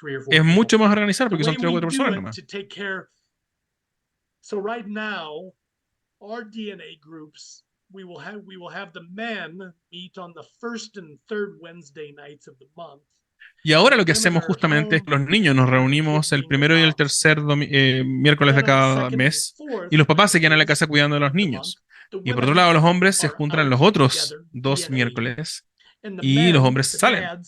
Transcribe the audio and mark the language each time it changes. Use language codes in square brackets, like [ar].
[es] Es mucho más organizar porque son 3 o 4 personas nomás. [en] So right now, our DNA groups, we will have the men meet on the first and third Wednesday nights of the month. [es] Y ahora lo que hacemos justamente es que los niños nos reunimos el primero y el tercer miércoles de cada mes y los papás se quedan en la casa cuidando de los niños. Y por otro lado, los hombres se juntan los otros 2 miércoles y los hombres salen.